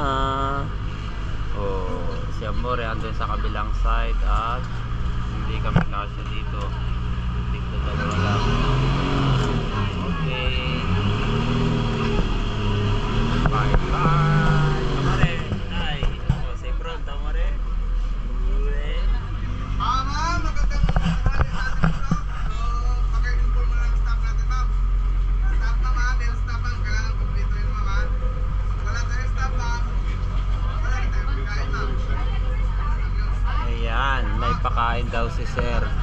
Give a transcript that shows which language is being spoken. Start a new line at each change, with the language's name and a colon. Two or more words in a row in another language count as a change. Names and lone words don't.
Filipino: Oh, si Amore andun sa kabilang side at hindi kami kasya dito. Dito dalawa lang. Okay.
English: Bye bye.
Filipino: Amore, ay.
Italian: Oh, say pronto, Amore.
Filipino: Ma'am, magandang tanghali sa atin ito. So, paki-inform mo lang staff natin, ma'am. Staff na, ma'am. Yung staff, ma'am. Kailangan kumplito yun, ma'am. Wala tayong staff, ma'am. Wala rin tayong pagkain, ma'am. Ayan, may pakain daw si sir.